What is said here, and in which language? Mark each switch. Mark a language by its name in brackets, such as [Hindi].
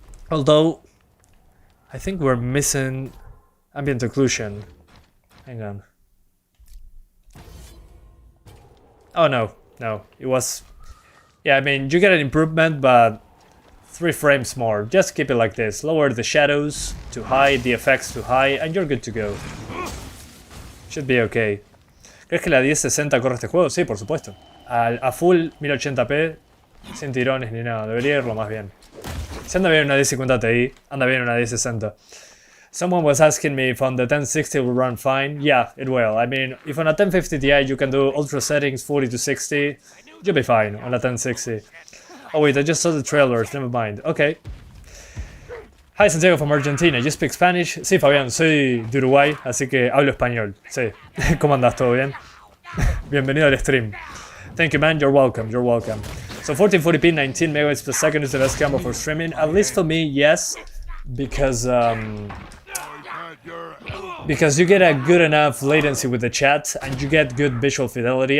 [English] Although, I think we're missing ambient occlusion. Hang on. Oh, no. It was... Yeah, I mean, you get an improvement, but... 3 frames more. Just keep it like this. Lower the shadows to high, the effects to high, and you're good to go. Should be okay. [Spanish] ¿Crees que la 1060 corre este juego? Sí, por supuesto. [English] A full [Spanish] 1080p, sin tirones ni nada. Debería irlo más bien. Si anda bien una 1050 Ti, anda bien una 1060. [English] Someone was asking me if on the 1060 will run fine. Yeah, it will. I mean, if on a 1050 Ti you can do ultra settings 40 to 60, you'll be fine on a 1060. Oh wait, I just saw the trailers, never mind. Okay. Hi Santiago from Argentina, you speak Spanish? [Spanish] Sí, Fabián, soy de Uruguay, así que hablo español. Sí. ¿Cómo andas? ¿Todo bien? Bienvenido al stream. [English] Thank you, man. You're welcome. You're welcome. So 1440p, 19 megabytes per second is the best camera for streaming. At least for me, yes, because you get a good enough latency with the chat and you get good visual fidelity.